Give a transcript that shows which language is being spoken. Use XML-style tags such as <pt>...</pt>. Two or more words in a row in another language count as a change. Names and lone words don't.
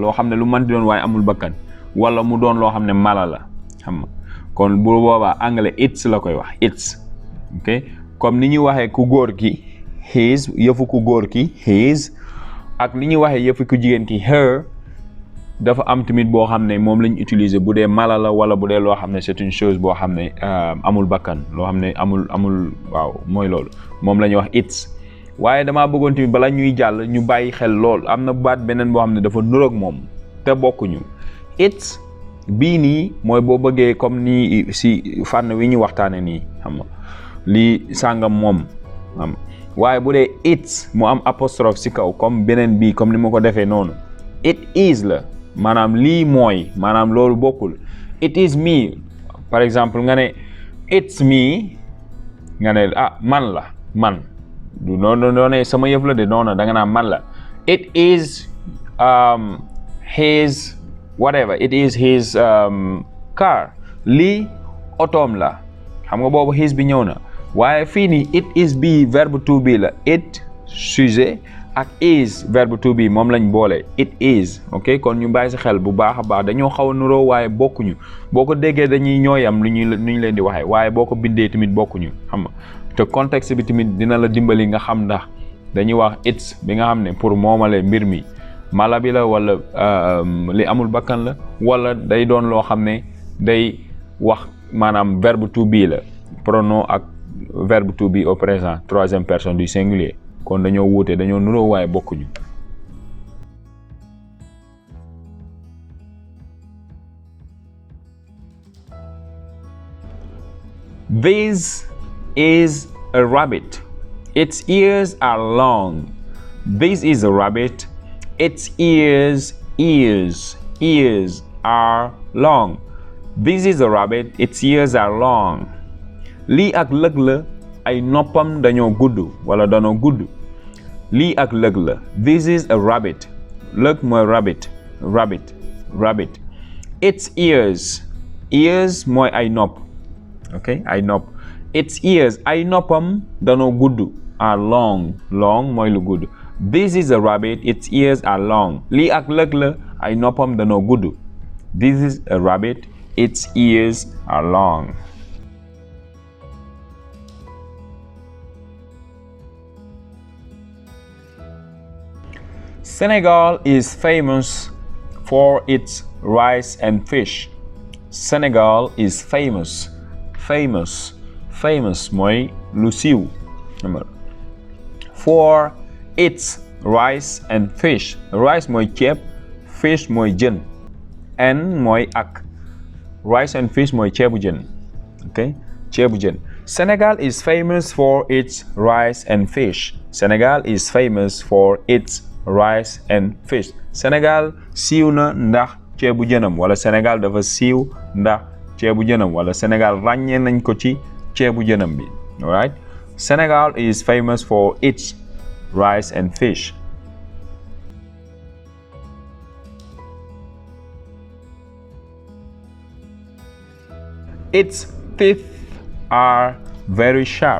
<wo>loo xam ne lu mën di doon waaye amul bakkan wala mu doon loo xam ne mala la xam nga kon bu boobaa anglais it's la koy wax</wo> <en>it's ok</en> <wo>comme ni ñuy waxee ku góor ki his yëfu ku góor ki his ak ni ñuy waxee yëfu ku jigéen ki her dafa am tamit boo xam ne moom lañ utiliser bu dee mala la wala bu dee loo xam ne</wo> <fr>c'est une chose</fr> <wo>boo xam ne amul bakkan loo xam ne amul waaw mooy loolu moom la ñuy wax it's. waaye damaa bëggoon tamit bala ñuy jàll ñu bàyyi xel lool am na baat beneen boo xam ne dafa nuroog moom te bokkuñu. it's bii nii mooy boo bëggee comme nii si fànn wi ñu waxtaane nii xam nga lii sàngam moom xam waaye bu dee it's mu am apostrophe si kaw comme beneen bii comme ni ma ko defee noonu</wo> <en>it is</en> <wo>la maanaam lii mooy maanaam loolu bokkul.</wo> <en>it is me</en> <fr>par exemple</fr> <wo>nga ne</wo> <en>it's me</en> <wo>nga ne man la man du noonu sama yëf la de noonu da nga naan man la.</wo> <en>it is his whatever it is his car</en> <wo>lii otoom la xam nga boobu his bi ñëw na waaye fii nii</wo> <en>it is</en> <wo>bi verbe</wo> <en>to be</en> <wo>la it sujet ak is verbe</wo> <en>to be</en> <wo>moom lañ boole</wo> <en>it is ok</en> <wo>kon ñu bàyyi si xel bu baax a baax dañoo xaw a nuroo waaye bokkuñu boo ko déggee dañuy ñooyam lu ñu leen di waxee waaye boo ko bindee tamit bokkuñu xam nga te contexte bi tamit dina la dimbali nga xam ndax dañuy wax it's bi nga xam ne pour moomale mbir mi mala bi la wala li amul bakkan la wala day doon loo xam ne day wax maanaam verbe</wo> <en>to be</en> <wo>la pronom ak verbe</wo> <en>to be</en> <fr>au présent troisième personne du singulier</fr> <wo>kon dañoo wuute dañoo nuroo waaye bokkuñu.</wo> <en>This is a rabbit. Its ears are long. This is a rabbit. Its ears are long. This is a rabbit. Its ears are long.</en> <wo>Lii ak lëg la ay noppam dañoo gudd wala dañoo gudd. Lii ak lëg la.</wo> <en>This is a rabbit.</en> <wo>Lëg mooy rabbit.</wo> <en>Its ears</en> <wo>mooy ay nopp. ok ay nopp.</wo> <en>Its ears</en> <wo>ay noppam dañoo gudd</wo> <en>are long</en> <wo>mooy lu gudd.</wo> <en>This is a rabbit. Its ears are long.</en> <wo>Lii ak lëg la ay noppam dañoo gudd.</wo> <en>This is a rabbit. Its ears are long. Senegal is famous for its rice and fish. Senegal is famous</en> <wo>mooy lu siiw.</wo> <en>For its rice and fish.</en> <wo>Rice mooy ceeb, fish mooy jën, and mooy ak.</wo> <en>Rice and fish</en> <wo>mooy ceebu jën. ok ceebu jën.</wo> <en>Senegal is famous for its rice and fish. Senegal is famous for its rice and fish.</en> <wo>Senegal siiw na ndax ceebu jënam wala Senegal dafa siiw ndax ceebu jënam wala Senegal ràññee nañ ko ci ceebu jënam bi.</wo> <en>Alright? Senegal is famous for its rice and fish. Its teeth are very sharp.</en>